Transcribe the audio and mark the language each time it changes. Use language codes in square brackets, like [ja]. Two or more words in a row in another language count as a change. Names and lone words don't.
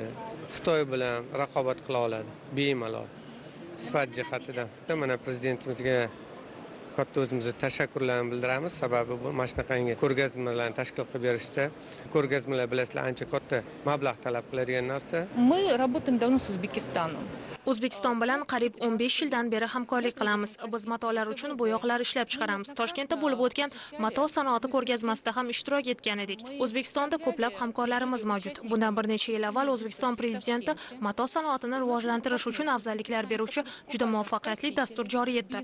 [uz] Xitoy bilan raqobat qila oladi bemalol. Sifat jihatidan. Mana prezidentimizga katta o'zimizni tashakkurlarni bildiramiz. Sababi bu mana shunaqangi ko'rgazmalarni tashkil qilib berishda. Ko'rgazmalar bilasizlar ancha katta mablag' talab qiladigan narsa. [ru] Мы работаем давно с Узбекистаном. [uz] O'zbekiston bilan qariyb 15 yildan beri hamkorlik qilamiz. Biz matolar uchun bo'yoqlar ishlab chiqaramiz. Toshkentda bo'lib o'tgan mato sanoati ko'rgazmasida ham ishtirok etgan edik. O'zbekistonda ko'plab hamkorlarimiz mavjud. Bundan bir necha yil avval O'zbekiston prezidenti mato sanoatini rivojlantirish uchun afzalliklar beruvchi juda muvaffaqiyatli dastur joriy etdi.